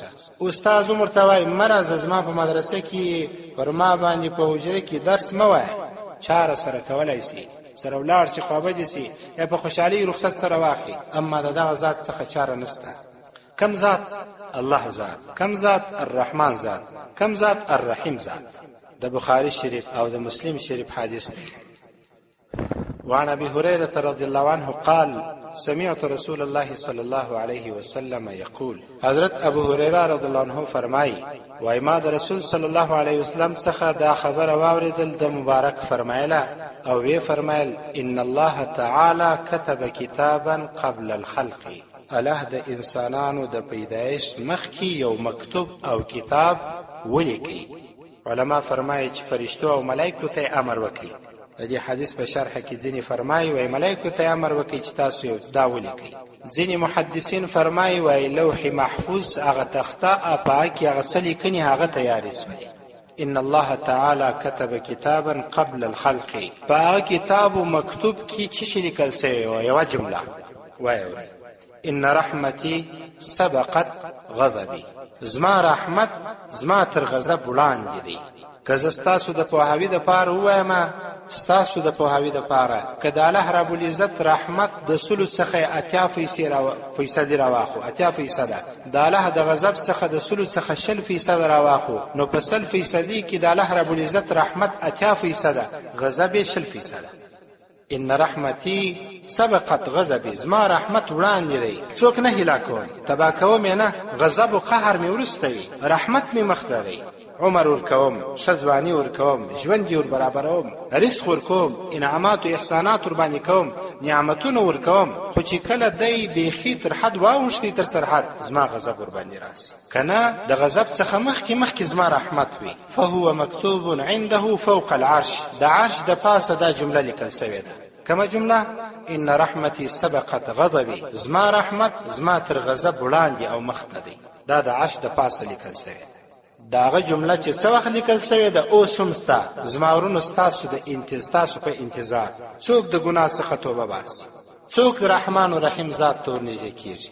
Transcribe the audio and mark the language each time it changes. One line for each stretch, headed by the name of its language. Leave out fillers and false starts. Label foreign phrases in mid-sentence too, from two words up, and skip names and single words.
Pashto: استاد عمر ته وای مرز زما په مدرسه کې پر ما باندې په حجره کې درس مه وای، چاره سره کولای شي، سره ولاړ شي، خوابه دي شي، یا په خوشحالي رخصت سره واخلي. اما د دغه ذات څخه چاره نشته. کم ذات؟ الله ذات. کم ذات؟ الرحمن ذات. کم ذات؟ الرحیم ذات. د بخاری شریف او د مسلم شریف حدیث دی.
Arabic: وعن ابي هريره رضي الله عنه قال سمعت رسول الله صلى الله عليه وسلم يقول،
Pashto: حضرت ابو هريره
Arabic: رضي الله عنه
Pashto: فرمایي وای ما د رسول
Arabic: صلی الله علیه وسلم
Pashto: څخه دا خبره واوریدل، د مبارک فرمایله او وی فرمایل
Arabic: ان الله تعالی كتب كتابا قبل الخلق،
Pashto: الله د انسانانو د پیدایش مخکې یو مکتوب او کتاب ولیکي. علما فرمایي چې فرشتو او ملائکو ته امر وکړي. د دې حدیث په شرح کې ځینې فرمایي وای ملائکو ته امر وکړي چې تاسو یو دا ولیکئ. ځینې محدثین فرمایي وای لوح محفوظ هغه تخته په کې هغه څه لیکنې هغه تیارې سوې.
Arabic: ان الله تعالی كتب كتابا قبل الخلق،
Pashto: په هغه کتاب او مکتوب کې څه شي لیکل سوی و؟ یوه جمله وای
Arabic: ان رحمتي سبقت غضبي،
Pashto: زما رحمت زما تر غضب وړاندې دی. که زه ستاسو د پوهاوي دپاره ووایم، ستاسو د پوهاوي دپاره، که د الله رب العزت رحمت د سلو څخه 80% راواخو، 80%، د الله د غضب څخه د سلو څخه 60% راواخو، نو په 100% کې د الله رب العزت رحمت 80%، غضب یې 60%.
Arabic: ان رحمتي سبقت غضبي،
Pashto: زما رحمت وړاندې دی، څوک نه هلاکوم، تبا کوم یې نه، غضب او قهر مې وروسته وي، رحمت مې مخته دی. عمر ورکوم، شزوانی ورکوم، ژوند ور برابروم، رزق ورکوم، انعامات او احسانات ور باندې کوم، نعمتونه ورکوم، خو چې کله دی بیخي تر حد واوښتي تر سرحد، زما غضب ور باندې راسي. کنه د غضب څخه مخکې زما رحمت وي.
Arabic: فهو مکتوب عنده فوق العرش،
Pashto: د عرش د پاسه دا جمله لیکل شوې ده. کما جمله
Arabic: ان رحمتي سبقت غضبي،
Pashto: زما رحمت زما تر غضب وړاندې او مخته دی. دا د عرش د پاسه لیکل شوې ده. داغه جمله چې څه وخت لیکل شوې ده اوس هم ستا، زما ورونو ستاسو په انتظار. څوک د ګناه څخه توبه باسي، څوک رحمان و رحیم ذات ته ورنږدې کېږي.